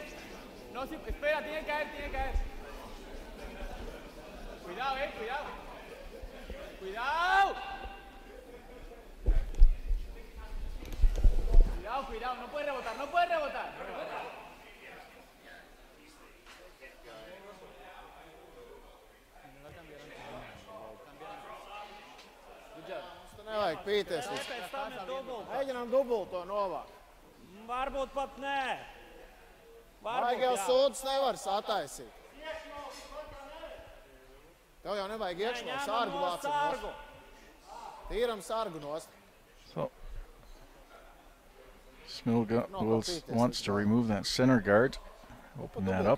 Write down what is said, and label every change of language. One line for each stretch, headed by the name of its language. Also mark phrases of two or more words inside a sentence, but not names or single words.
Spanish: No, si, espera, tiene que caer. Cuidado, cuidado. Cuidado. Cuidado, no puede rebotar.
Latvian: Nevajag pīties. Mēģinām dubult to novākt. Varbūt pat nē. Vajag jau sūdus nevar sataisīt. Tev jau nevajag iekšā sargu vācam nost. Tīram sargu nost.
English: So Smilga wants to remove that center guard. Open that up.